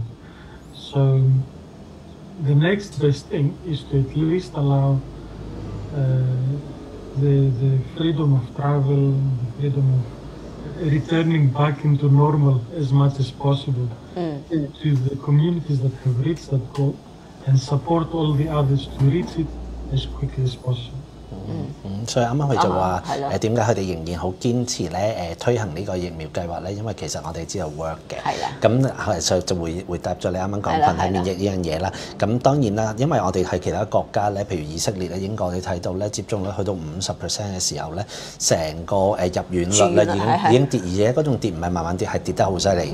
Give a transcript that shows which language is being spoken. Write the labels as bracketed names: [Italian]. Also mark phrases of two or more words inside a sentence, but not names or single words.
[English] So the next best thing is to at least allow the freedom of travel, the freedom of returning back into normal as much as possible to the communities that have reached that goal, and support all the others to reach it as quickly as possible. [Cantonese] 所以啱啱佢就話點解佢哋仍然好堅持咧推行呢個疫苗計劃咧？因為其實我哋知道 work 嘅，咁就回答咗你啱啱講群體免疫呢樣嘢啦。咁當然啦，因為我哋喺其他國家咧，譬如以色列咧、英國，你睇到咧接種率去到50% 嘅時候咧，成個入院率咧已經跌，而且嗰種跌唔係慢慢跌，係跌得好犀利。